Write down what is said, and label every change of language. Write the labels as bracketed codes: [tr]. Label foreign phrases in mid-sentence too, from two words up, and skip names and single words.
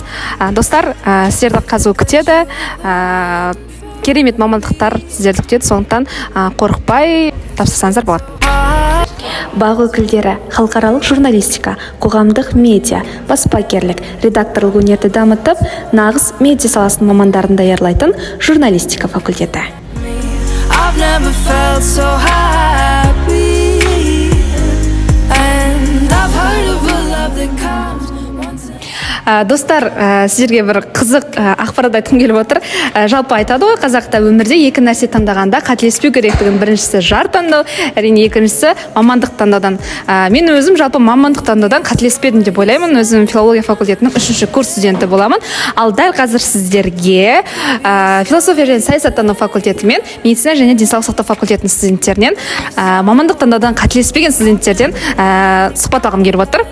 [kk] Достар, сіздерді қазу күтеді. Керемет мамандықтар сіздерді күтеді, сондықтан қорықпай тапсырсаңыздар болады. Бақ өкілдері, халықаралық журналистика, қоғамдық медиа, баспагерлік, редакторлық өнерді дамытып, нағыз медиа саласының мамандарын даярлайтын журналистика факультеті. [en] I've never felt so happy, and I've heard of a love that comes once in [kk] Достар, сіздерге бір қызық ақпарат айтқым келіп отыр. Жалпы айтады ғой, қазақта өмірде екі нәрсе таңдағанда қателеспеу керектігін. Біріншісі жар таңдау, әрине екіншісі мамандық таңдаудан. Мен өзім жалпы мамандық таңдаудан қателеспедім деп ойлаймын. Өзім филология факультетінің 3-ші курс студенті боламын. Ал дәл қазір сіздерге философия және саясаттану факультеті мен медицина және денсаулық сақтау факультетінің студенттерінен, мамандық таңдаудан қателеспеген студенттерден сұхбат алғым келіп отыр.